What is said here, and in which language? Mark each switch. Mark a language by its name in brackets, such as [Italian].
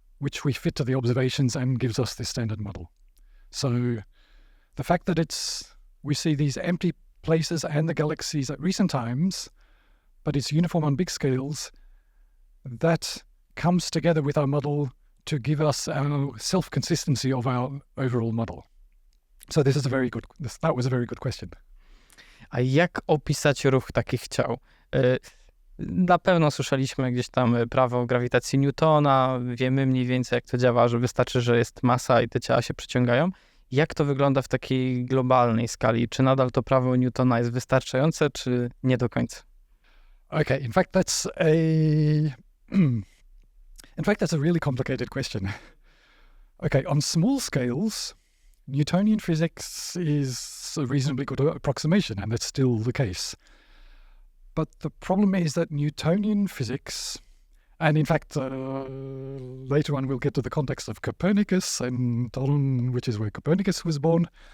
[English] which we fit to the observations and gives us this standard model. So the fact that we see these empty places and the galaxies at recent times, but it's uniform on big scales, that comes together with our model to give us our self-consistency of our overall model. So that was a very good question. [Polish] A jak opisać ruch takich ciał? Na pewno słyszeliśmy gdzieś tam prawo grawitacji Newtona, wiemy mniej więcej jak to działa, że wystarczy, że jest masa i te ciała się przyciągają. Jak to wygląda w takiej globalnej skali? Czy nadal to prawo Newtona jest wystarczające, czy nie do końca? [English] Okay, in fact that's a really complicated question. Okay, on small scales, Newtonian physics is a reasonably good approximation, and that's still the case. But the problem is that Newtonian physics, and in fact, later on we'll get to the context of Copernicus and Toruniu, which is where Copernicus was born.